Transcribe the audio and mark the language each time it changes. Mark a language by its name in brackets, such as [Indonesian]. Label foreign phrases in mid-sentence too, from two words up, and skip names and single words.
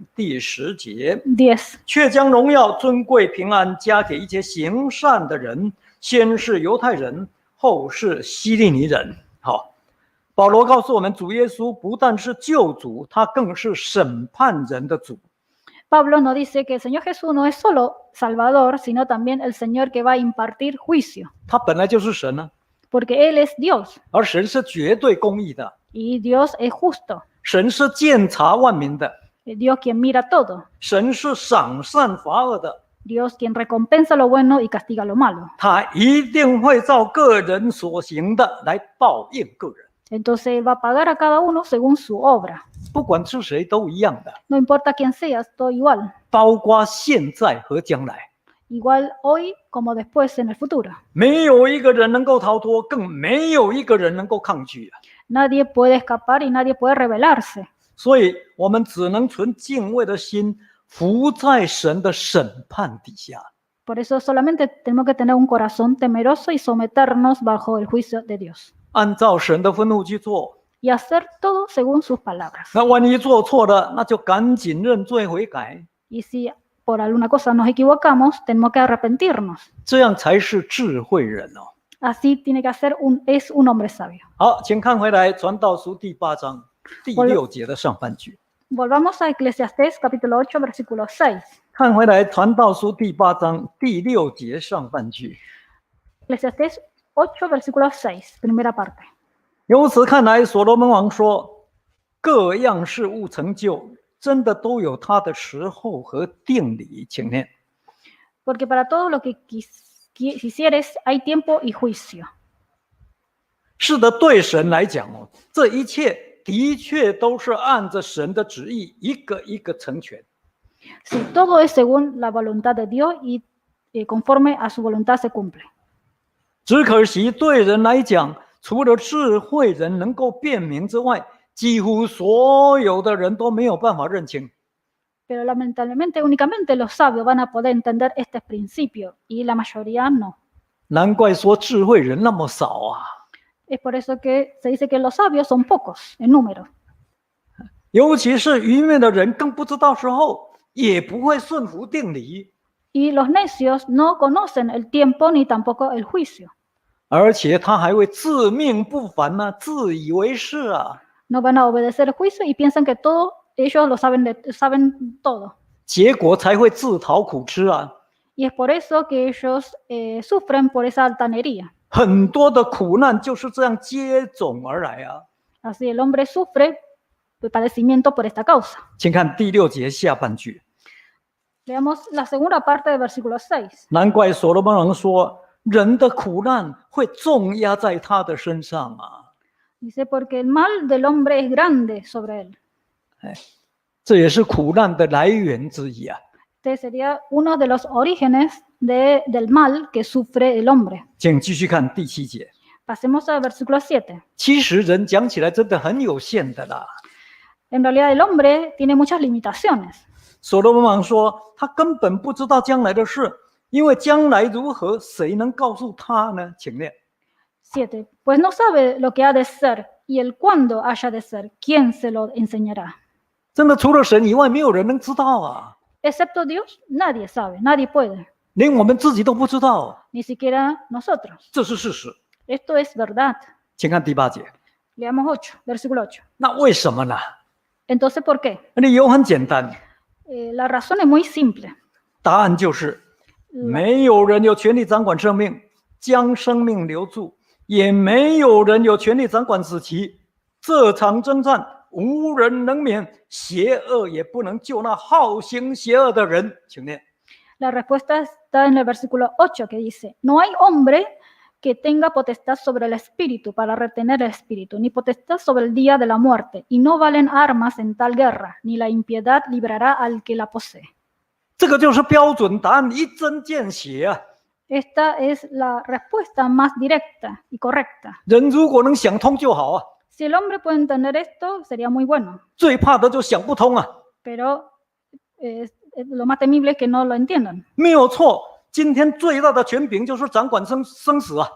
[Chinese] 第10节， 10. 却将荣耀、尊贵、平安加给一切行善的人，先是犹太人，后是希利尼人。好，保罗告诉我们，主耶稣不但是救主，他更是审判人的主。 [Spanish] Pablo nos dice que el Señor Jesús no es solo Salvador, sino también el Señor que va a impartir juicio, [Chinese] 他本来就是神呢、 [Spanish] porque Él es Dios [Chinese] 而神是绝对公义的， [Spanish] y Dios es justo, [Chinese] 神是鉴察万民的， [Spanish] Dios quien mira todo, [Chinese] 神是赏善罚恶的， [Spanish] Dios quien recompensa lo bueno y castiga lo malo. [Chinese] 他一定会照个人所行的来报应个人， [Spanish] Entonces Él va a pagar a cada uno según su obra. [Chinese] 不管是谁都一样的， [Spanish] No importa quién seas, todo igual. [Chinese] 包括现在和将来， [Spanish] Igual hoy como después en el futuro. [Chinese] 没有一个人能够逃脱，更没有一个人能够抗拒啊！ [Spanish] Nadie puede escapar y nadie puede rebelarse. [Chinese] 所以，我们只能存敬畏的心，伏在神的审判底下。 [Spanish] Por eso solamente tenemos que tener un corazón temeroso y someternos bajo el juicio de Dios. [Chinese] 按照神的愤怒去做。 [Spanish] Y hacer todo según sus palabras. [Chinese] 那万一做错了，那就赶紧认罪悔改， [Spanish] Y si por alguna cosa nos equivocamos, tenemos que arrepentirnos. [Chinese] 这样才是智慧人哦。 [Spanish] Así tiene que hacer es un hombre sabio. [Chinese] 好，请看回来《传道书》第8章第6节的上半句。 [Spanish] Volvamos a Eclesiastés capítulo 8, versículo 6. [Chinese] 看回来《传道书》第8章第6节上半句。 [Spanish] Eclesiastés 8, versículo 6, primera parte. [Chinese] 由此看来，所罗门王说，各样事物成就，真的都有它的时候和定理。请念。 [Spanish] Porque para todo lo que quisieres hay tiempo y juicio. [Chinese] 是的，对神来讲哦，这一切的确都是按着神的旨意一个一个成全。 [Spanish] Si todo es según la voluntad de Dios y conforme a su voluntad se cumple. [Chinese] 只可惜对人来讲，除了智慧人能够辨明之外，几乎所有的人都没有办法认清。 [Spanish] Pero lamentablemente únicamente los sabios van a poder entender este principio y la mayoría no. [Chinese] 难怪说智慧人那么少啊！ [Spanish] Es por eso que se dice que los sabios son pocos en número. [Chinese] 尤其是愚昧的人，更不知道时候，也不会顺服定理， [Spanish] Y los necios no conocen el tiempo ni tampoco el juicio. [Chinese] 而且他还会自命不凡呢、自以为是啊！ [Spanish] No van a obedecer el juicio y piensan que todo ellos lo saben todo. [Chinese] 结果才会自讨苦吃啊！ [Spanish] Y es por eso que ellos sufren por esa altanería. [Chinese] 很多的苦难就是这样接踵而来啊！ [Spanish] Así el hombre sufre el padecimiento por esta causa. [Chinese] 请看第6节下半句。 [Spanish] Veamos la segunda parte del versículo 6. [Chinese] 难怪所罗门王说，人的苦难会重压在他的身上啊！ [Spanish] Dice, porque el mal del hombre es grande sobre él. [Chinese] 这也是苦难的来源之一啊！ [Spanish] Este sería uno de los orígenes del mal que sufre el hombre. [Chinese] 请继续看第7节。 [Spanish] Pasemos al versículo 7. [Chinese] 其实人讲起来真的很有限的啦。 [Spanish] En realidad el hombre tiene muchas limitaciones. [Chinese] 所罗门王说，他根本不知道将来的事，因为将来如何，谁能告诉他呢？请念。 [Spanish] 7. Pues no sabe lo que ha de ser y el cuándo haya de ser. ¿Quién se lo enseñará? [Chinese] 真的除了神以外，没有人能知道啊， [Spanish] Excepto Dios, nadie sabe, nadie puede, [Chinese] 连我们自己都不知道， [Spanish] ni siquiera nosotros. [Chinese] 这是事实。 [Spanish] Esto es verdad. [Chinese] 请看第8节， [Spanish] Leamos 8, versículo 8. [Chinese] 那为什么呢？ [Spanish] Entonces, ¿por qué? [Chinese] 理由很简单， [Spanish] La razón es muy simple. [Chinese] 答案就是没有人有权利掌管生命，将生命留住，也没有人有权利掌管死期。这场征战无人能免，邪恶也不能救那好行邪恶的人。请念。 [Spanish] La respuesta está en el versículo 8 que dice, no hay hombre que tenga potestad sobre el espíritu para retener el espíritu, ni potestad sobre el día de la muerte, y no valen armas en tal guerra, ni la impiedad librará al que la posee. [Chinese] 这个就是标准答案，一针见血啊！ [Spanish] Esta es la respuesta más directa y correcta. [Chinese] 人如果能想通就好啊， [Spanish] Si el hombre puede entender esto, sería muy bueno, [Chinese] 最怕的就想不通啊。 [Spanish] pero lo más temible es que no lo entiendan. [Chinese] 没有错，今天最大的权柄就是掌管生死啊。